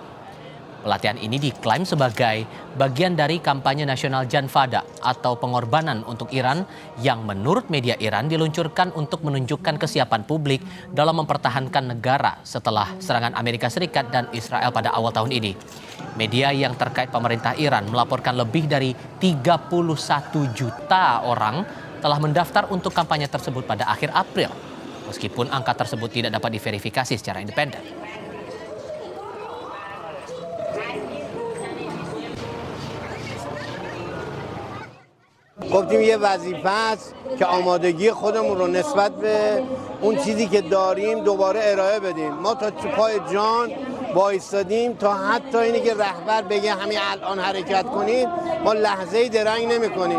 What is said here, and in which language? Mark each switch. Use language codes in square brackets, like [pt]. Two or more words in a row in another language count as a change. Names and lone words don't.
[id] Pelatihan ini diklaim sebagai bagian dari kampanye nasional Janfada atau pengorbanan untuk Iran yang menurut media Iran diluncurkan untuk menunjukkan kesiapan publik dalam mempertahankan negara setelah serangan Amerika Serikat dan Israel pada awal tahun ini. Media yang terkait pemerintah Iran melaporkan lebih dari 31 juta orang telah mendaftar untuk kampanye tersebut pada akhir April, meskipun angka tersebut tidak dapat diverifikasi secara independen. [fa] گفتیم یه وظیفه است که آمادگی خودمون رو نسبت به اون چیزی که داریم دوباره ارائه بدیم. ما تا پای جان وایستادیم تا حتی اینی که رهبر بگه همین الان حرکت کنید ما لحظه‌ای درنگ نمی‌کنیم.